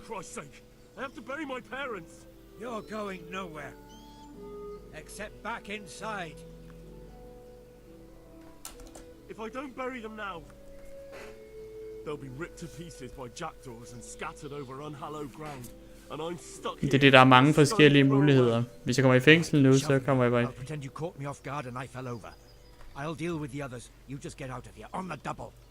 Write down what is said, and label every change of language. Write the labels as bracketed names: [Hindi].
[English] For Christ's sake, I have to bury my parents. You're going nowhere. Except back inside. If I don't bury them now, they'll be ripped to pieces by jackdaws and scattered over unhallowed ground. And I'm stuck here. [Danish] Det er det, der er mange forskellige muligheder. Hvis jeg kommer i fængsel nu, så kommer jeg bare i... [English] I'll pretend you caught me off guard and I fell over. I'll deal with the others. You just get out of here on the double.